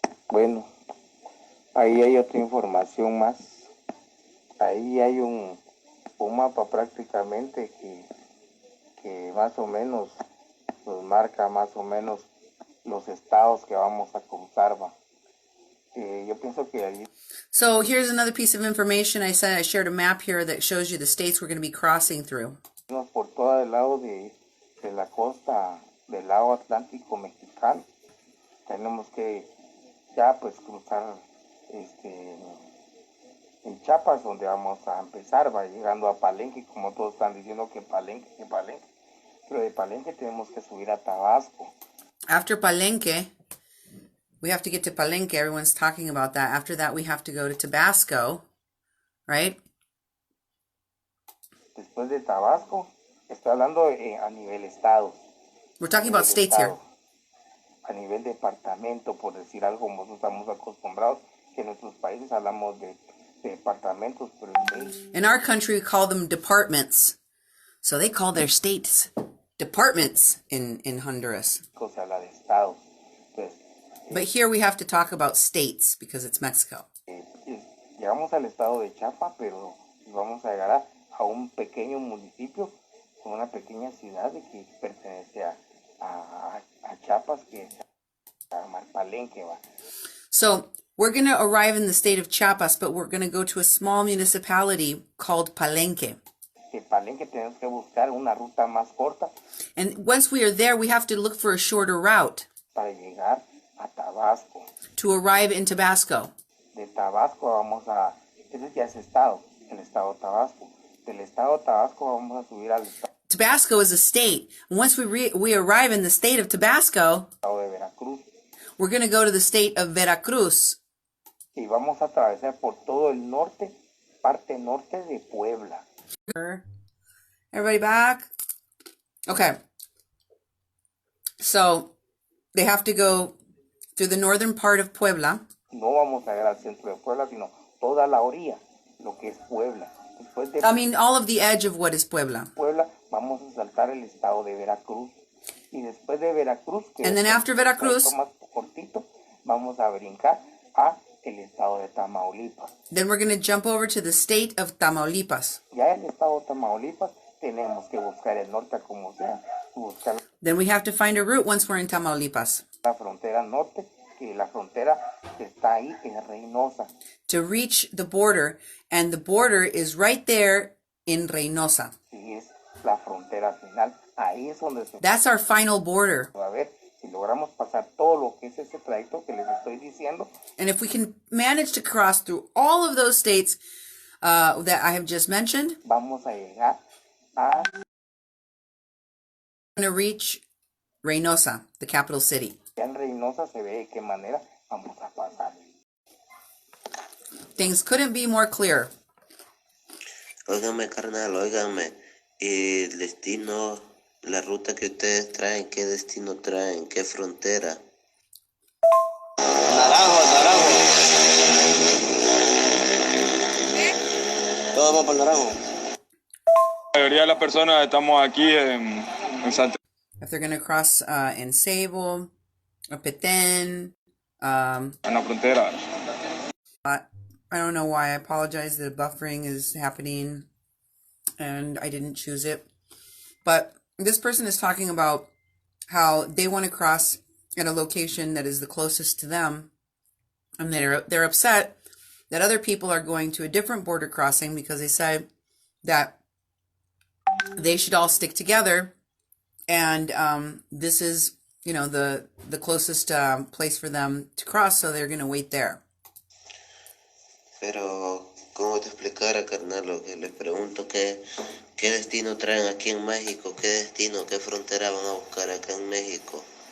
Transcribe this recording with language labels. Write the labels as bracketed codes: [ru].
[es] Bueno, ahí hay otra información más. Ahí hay un mapa prácticamente que más o menos nos marca más o menos los estados que vamos a cruzar. Yo pienso que ahí. [en] So here's another piece of information. I said I shared a map here that shows you the states we're going to be crossing through. [es] Por todo el lado de la costa del lado Atlántico mexicano. Tenemos que ya pues cruzar en Chiapas, donde vamos a empezar, va llegando a Palenque, como todos están diciendo que Palenque. Pero de Palenque tenemos que subir a Tabasco. [en] After Palenque, we have to get to Palenque. Everyone's talking about that. After that, we have to go to Tabasco, right? [es] Después de Tabasco, estoy hablando a nivel estado. [en] We're talking about states here. [es] A nivel departamento, por decir algo, como nosotros estamos acostumbrados, que en nuestros países hablamos de departamentos. Pero [en] in our country, we call them departments. So they call their states departments in Honduras. [es] Se habla de estados. Entonces, [en] but here we have to talk about states because it's Mexico. [es] Llegamos al estado de Chiapas, pero vamos a llegar a un pequeño municipio, con una pequeña ciudad que pertenece a Chiapas, que es Palenque. [en] So we're going to arrive in the state of Chiapas, but we're going to go to a small municipality called Palenque. [es] Palenque tenemos que buscar una ruta más corta. [en] And once we are there, we have to look for a shorter route. [es] Para llegar a Tabasco. [en] To arrive in Tabasco. [es] De Tabasco vamos a, ese ya es estado, el estado de Tabasco. Del estado de Tabasco vamos a subir al estado. [en] Tabasco is a state. And once we arrive in the state of Tabasco, we're going to go to the state of Veracruz. [es] Y vamos a atravesar por todo el norte, parte norte de Puebla. [en] Everybody back? Okay. So they have to go through the northern part of Puebla. [es] No vamos a ir al centro de Puebla, sino toda la orilla, lo que es Puebla. [en] I mean, all of the edge of what is Puebla. [es] Puebla, vamos a saltar el estado de Veracruz. Y después de Veracruz, que [en] and then after Veracruz, [es] más cortito, vamos a brincar a el estado de Tamaulipas. [en] Then we're going to jump over to the state of Tamaulipas. [es] Ya el estado de Tamaulipas, tenemos que buscar el norte como sea. Buscar [en] then we have to find a route once we're in Tamaulipas. [es] La frontera norte, que la frontera está ahí en Reynosa. [en] To reach the border, and the border is right there in Reynosa. [es] Sí, es la frontera final. Ahí es donde [en] That's our final border. [es] A ver, Si logramos pasar todo lo que es ese trayecto que les estoy diciendo. [en] And if we can manage to cross through all of those states that I have just mentioned, [es] vamos a llegar a... [en] going to reach Reynosa, the capital city. [es] Ya en Reynosa se ve de qué manera vamos a pasar. [en] Things couldn't be more clear. [es] Óigame, carnal, óigame. Y el destino, la ruta que ustedes traen, ¿qué destino traen? ¿Qué frontera? Naranjo. Todos vamos para Naranjo. La mayoría de las personas estamos aquí en Santa. [en] If they're going to cross in Sable, or Petén, [es] En la frontera. [en] I don't know why. I apologize. The buffering is happening and I didn't choose it. But this person is talking about how they want to cross at a location that is the closest to them. And they're upset that other people are going to a different border crossing because they said that they should all stick together. And this is, the closest place for them to cross, so they're going to wait there. [es] Pero, ¿cómo te explicara, carnal? Lo que les pregunto, ¿qué destino traen aquí en México? ¿Qué destino, qué frontera van a buscar acá en México?